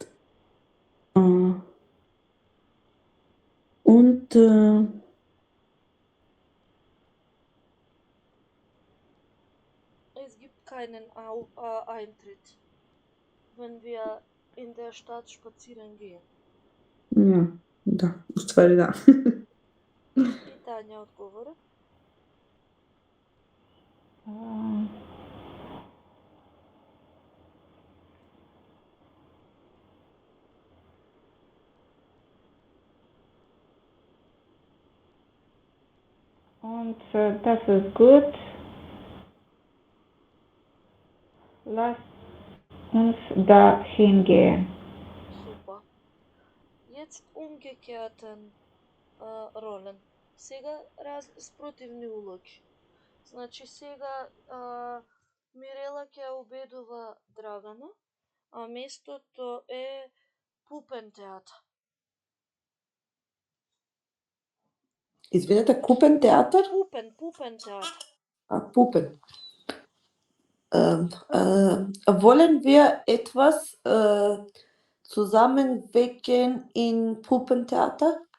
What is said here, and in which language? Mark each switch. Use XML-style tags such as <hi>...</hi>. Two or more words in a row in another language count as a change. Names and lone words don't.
<de>Und Es gibt keinen Eintritt, wenn wir in der Stadt spazieren gehen. ja,</de> <mk>да, уствари да. И Тања одговора.</mk> <de>Und das ist gut. Lass uns da hingehen. Super. Jetzt umgekehrten Rollen.</de> <mk>Сега спротивни улоги. Значи сега Мирела ќе убедува Драгана, а местото е Пупентеатар. Извинете,</mk> <de>Puppentheater? Puppentheater. Puppen. Wollen wir etwas zusammen weggehen in Puppentheater?</de>